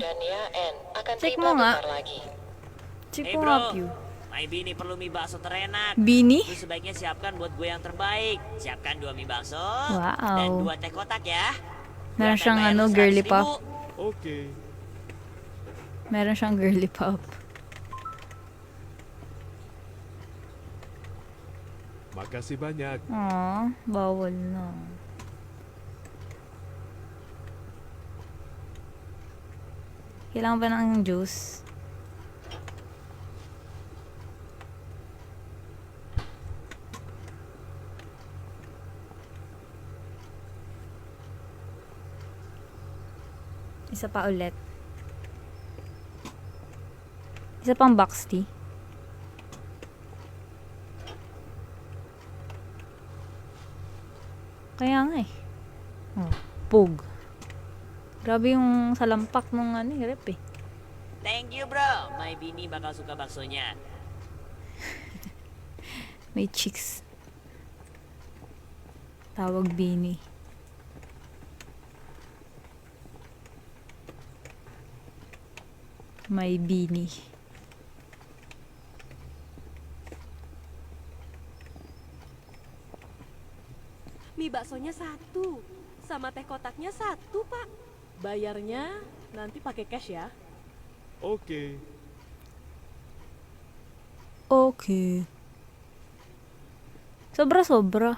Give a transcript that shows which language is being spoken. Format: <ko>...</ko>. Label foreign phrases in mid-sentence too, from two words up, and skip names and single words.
<tl>Check mo nga. Check mo nga, Pew.</tl> <id>May bini perlu mie bakso terenak. Bini? Lu sebaiknya siapkan buat gue yang terbaik. Siapkan 2 mie bakso Wow. dan 2 teh kotak ya.</id> <tl>Meron</tl> <id>Berapa</id> <tl>siyang</tl> <id>bayar</id> <tl>ano,</tl> <id>lu?</id> <en>girly</en> <id>100.000?</id> <en>pop.</en> <id>Oke.</id> <tl>Meron siyang</tl> <en>girly pop.</en> <id>Makasih banyak.</id> <tl>Aw, bawal na. Kailangan ba ng juice? Isa pa ulit. Isa pang</tl> <en>box tea.</en> <tl>Kaya nga eh. Oh, pug. Grabe yung salampak ng ano, rep eh.</tl> <en>Thank you bro.</en> <id>My bini bakal suka baksonya.</id> <tl>May chicks. Tawag Bini. May Bini.</tl> <id>Mie baksonya 1, sama teh kotaknya 1, Pak. Bayarnya nanti pakai cash ya. Oke.</id> <tl>Okay. Sobra-sobra.</tl>